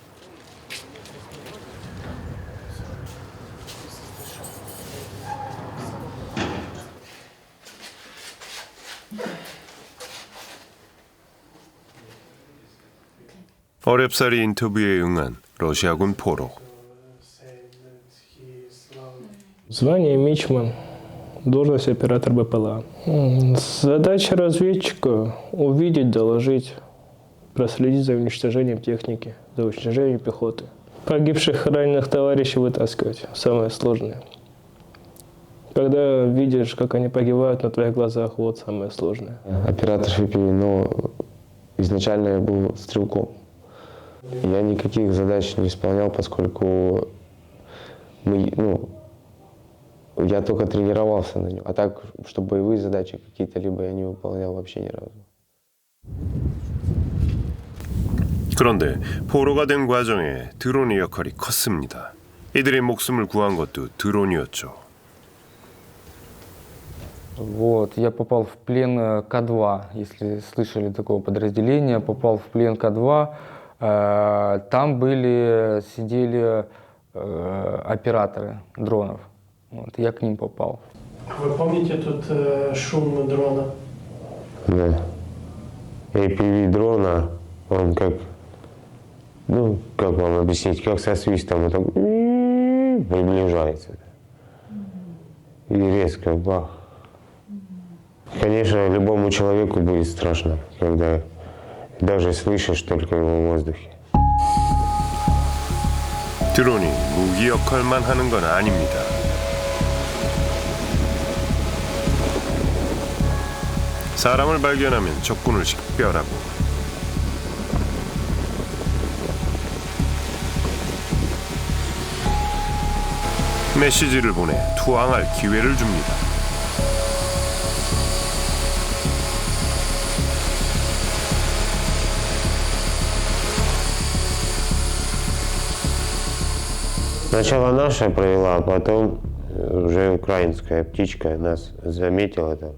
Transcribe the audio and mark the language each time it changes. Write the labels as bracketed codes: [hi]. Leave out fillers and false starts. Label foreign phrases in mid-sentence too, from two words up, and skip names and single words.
[ko] 어렵사리 인터뷰에 응한 러시아군 포로. [ru] Звание мичман, должность оператор БПЛА. Задача разведчика – увидеть, доложить, проследить за уничтожением техники, за уничтожением пехоты. Погибших и раненых товарищей вытаскивать – самое сложное. Когда видишь, как они погибают на твоих глазах, вот самое сложное. Оператор ФПВ, но изначально я был стрелком. Я никаких задач не исполнял, поскольку я только тренировался на нем. А так, чтобы боевые задачи какие-то либо я не выполнял вообще ни разу. [ko] 그런데 포로가 된 과정에 드론의 역할이 컸습니다. 이들의 목숨을 구한 것도 드론이었죠. [ru] Вот, я попал в плен К-2, если слышали такого подразделения, попал в плен К-2. Там сидели операторы дронов. Вот, я к ним попал. Вы помните тут шум дрона? Да. APV дрона, он как вам объяснить, как со свистом, он так приближается. И резко бах. Конечно, любому человеку будет страшно, когда даже слышишь только его в воздухе. [ko] 드론이 무기 역할만 하는 건 아닙니다. 사람을 발견하면 적군을 식별하고 메시지를 보내 투항할 기회를 줍니다. [ru] Сначала наша провела, а потом уже украинская птичка нас заметила там.